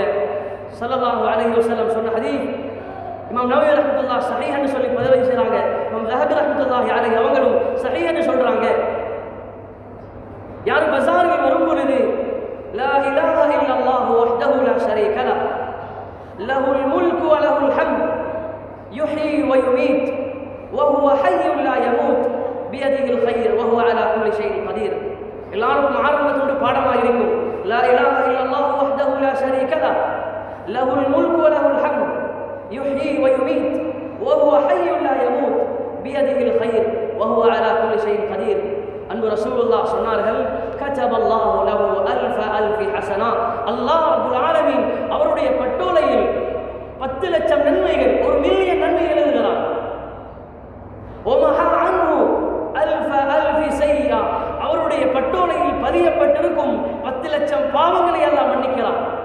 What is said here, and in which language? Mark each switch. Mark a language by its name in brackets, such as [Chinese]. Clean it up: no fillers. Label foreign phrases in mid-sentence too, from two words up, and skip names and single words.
[Arabic] صلى الله عليه وسلم [Tamil] சொன்ன ஹதீஸ் இமாம் நவவி ரஹ்மத்துல்லாஹி ஸஹீஹ்னு சொல்லி பதிவு செய்றாங்க. இமாம் ஸஹபி [Arabic] رحمة الله عليه [Tamil] அவங்களும் ஸஹீஹ்னு சொல்றாங்க. யார் பஸாரில் வரும் பொழுது [Arabic] لا إله إلا الله وحده لا شريك له له الملك وله الحمد يحيي ويميت وهو حي لا يموت بيده الخير وهو على كل شيء قدير. [Tamil] எல்லாரும் ஆரம்பத்தோடு பாடமாக இருக்கும். [Arabic] لا إله إلا الله وحده لا شريك له له الملك وله الحمد يحيي ويميت وهو حي لا يموت بيده الخير وهو على كل شيء قدير. [Tamil] அன்பு ரசூலுல்லாஹ் சொன்னார்கள், [Arabic] كتب الله له ألف حسنة, [Tamil] அல்லாஹ் [Arabic] رب العالمين [Tamil] அவருடைய பட்டோலையில் 10 லட்சம் நன்மைகள், 1 மில்லியன் நன்மைகள் எழுதுகிறார். அவருடைய பட்டோலையில் பதியப்பட்டிருக்கும் 10 லட்சம் பாவங்களை அல்லாஹ் மன்னிக்கிறார்.